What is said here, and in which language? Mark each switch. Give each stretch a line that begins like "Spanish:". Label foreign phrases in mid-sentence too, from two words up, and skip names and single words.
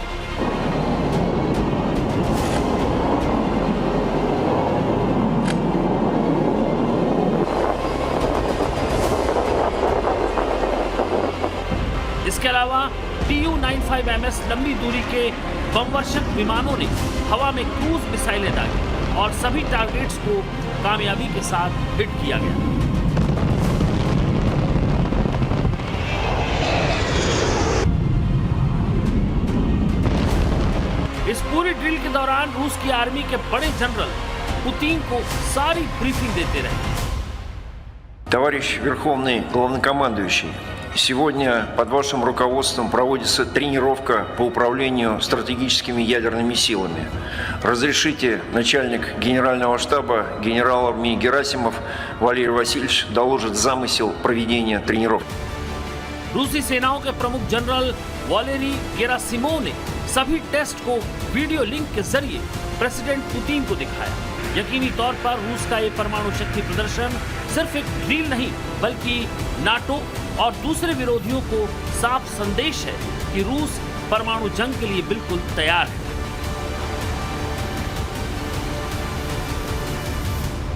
Hindi: इसके अलावा Tu-95MS लंबी दूरी के बमवर्षक विमानों ने हवा में क्रूज मिसाइलें दागी और सभी टारगेट्स को कामयाबी के साथ हिट किया गया। इस पूरी ड्रिल के दौरान रूस की आर्मी के बड़े जनरल पुतिन को सारी ब्रीफिंग देते रहे।
Russian: Товарищ Верховный Главнокомандующий, сегодня под вашим руководством проводится тренировка по управлению стратегическими ядерными силами. Разрешите, начальник Генерального штаба генерал армии Герасимов Валерий Васильевич доложит замысел проведения тренировки.
Hindi: रूसी सेनाओं के प्रमुख जनरल वालेरी गेरासिमोव ने सभी टेस्ट को
English: video link
Hindi: के जरिए प्रेसिडेंट पुतिन को दिखाया। यकीनी तौर पर रूस का ये परमाणु शक्ति प्रदर्शन सिर्फ एक ड्रिल नहीं बल्कि नाटो और दूसरे विरोधियों को साफ संदेश है कि रूस परमाणु जंग के लिए बिल्कुल तैयार है।